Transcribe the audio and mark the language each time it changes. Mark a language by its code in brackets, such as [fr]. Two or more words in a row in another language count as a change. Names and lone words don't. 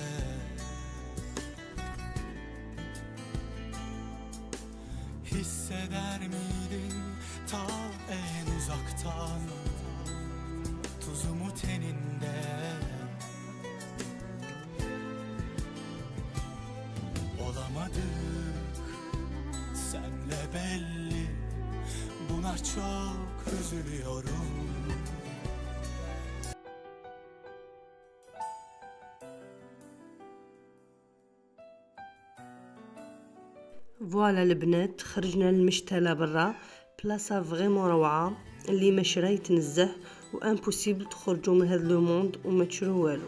[tr] Hisseder miydin ta en uzaktan tuzumu teninde? Olamadık senle belli, buna çok üzülüyorum. [ar] فوالا البنات خرجنا للمشتلة برا، بلاصة فريمون روعة اللي ما شرا يتنزه وامبوسيبل تخرجوا من هذا [fr] le monde [ar] وما تشرو والو.